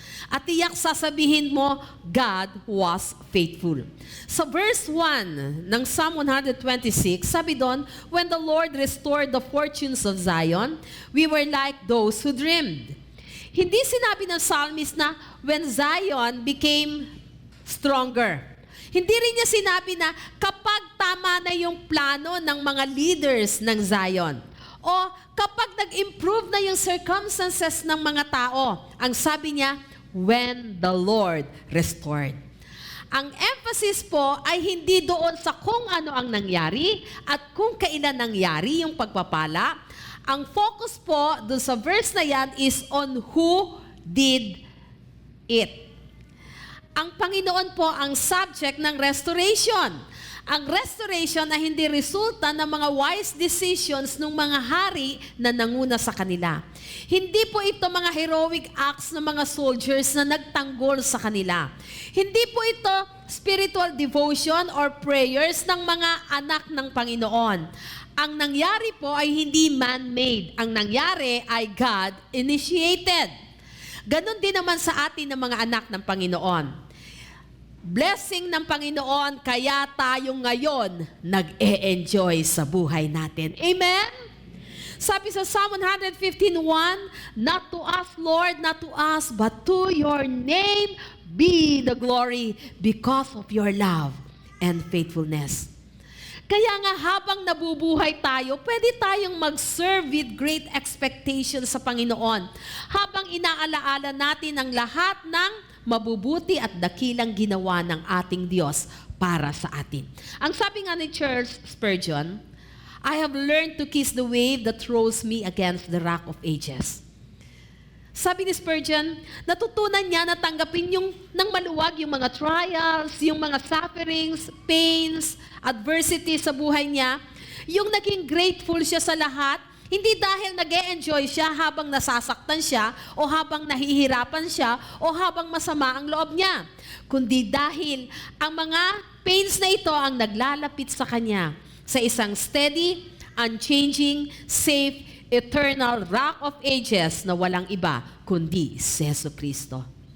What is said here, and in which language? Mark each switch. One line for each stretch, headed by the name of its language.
Filipino: At tiyak sasabihin mo,
English: God was faithful.
Filipino: Sa verse 1 ng Psalm 126, sabi doon,
English: when the Lord restored the fortunes of Zion, we were like those who dreamed.
Filipino: Hindi sinabi ng psalmist na
English: when Zion became stronger.
Filipino: Hindi rin niya sinabi na kapag tama na yung plano ng mga leaders ng Zion. O kapag nag-improve na yung circumstances ng mga tao. Ang sabi niya,
English: when the Lord restored.
Filipino: Ang emphasis po ay hindi doon sa kung ano ang nangyari at kung kailan nangyari yung pagpapala. Ang focus po doon sa verse na yan
English: is on who did it.
Filipino: Ang Panginoon po ang subject ng restoration. Ang restoration ay hindi resulta ng mga wise decisions ng mga hari na nanguna sa kanila. Hindi po ito mga heroic acts ng mga soldiers na nagtanggol sa kanila. Hindi po ito spiritual devotion or prayers ng mga anak ng Panginoon. Ang nangyari po ay hindi man-made. Ang nangyari ay God-initiated. Ganon din naman sa atin ng mga anak ng Panginoon. Blessing ng Panginoon, kaya tayo ngayon nag-e-enjoy sa buhay natin. Amen? Sabi sa Psalm 115:1,
English: not to us, Lord, not to us, but to your name be the glory because of your love and faithfulness.
Filipino: Kaya nga habang nabubuhay tayo, pwede tayong mag-serve
English: with great expectation
Filipino: sa Panginoon. Habang inaalaala natin ang lahat ng mabubuti at dakilang ginawa ng ating Diyos para sa atin. Ang sabi nga ni Charles Spurgeon,
English: I have learned to kiss the wave that throws me against the rock of ages.
Filipino: Sabi ni Spurgeon, natutunan niya na tanggapin ng maluwag yung mga trials, yung mga sufferings, pains, adversity sa buhay niya. Yung naging grateful siya sa lahat, Hindi dahil nag-e-enjoy siya habang nasasaktan siya o habang nahihirapan siya o habang masama ang loob niya, kundi dahil ang mga pains na ito ang naglalapit sa kanya sa isang
English: steady, unchanging, safe, eternal rock of ages
Filipino: na walang iba kundi si Jesu Kristo.